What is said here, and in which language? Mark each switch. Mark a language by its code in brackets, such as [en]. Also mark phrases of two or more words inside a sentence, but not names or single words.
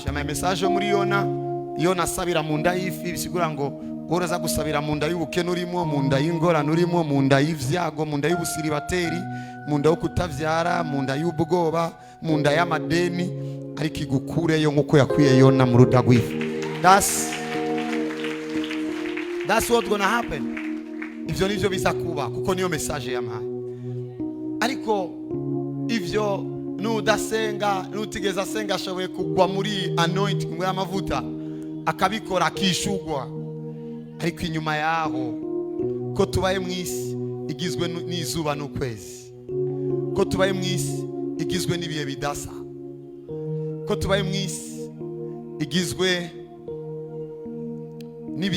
[rn] Ama message yo muri Yona sabira mu nda y'ifi bisigura ngo uraza gusabira mu nda y'ubukene urimo, mu nda y'ingorane urimo, mu nda y'ivyago, mu nda y'ubusiribateri, mu nda yo kutavyara, mu nda y'ubwoba, mu nda y'amadeni, ariko igukureyo nkuko yakwiye Yona mu ruda rw'ifi. [en] That's what's gonna happen. [rn] Ivyo nivyo biza kuba kuko niyo message yamaye. Ariko ivyo nudasenga nutigeza senga ashoboye kugwa muri anointing muri amavuta akabikora akishugwa. Ariko inyuma yaho ko tubaye mwisi igizwe n'izuba n'ukwezi, ko tubaye mwisi igizwe n'ibihe bidasa, ko tubaye mwisi igizwe n'ibihe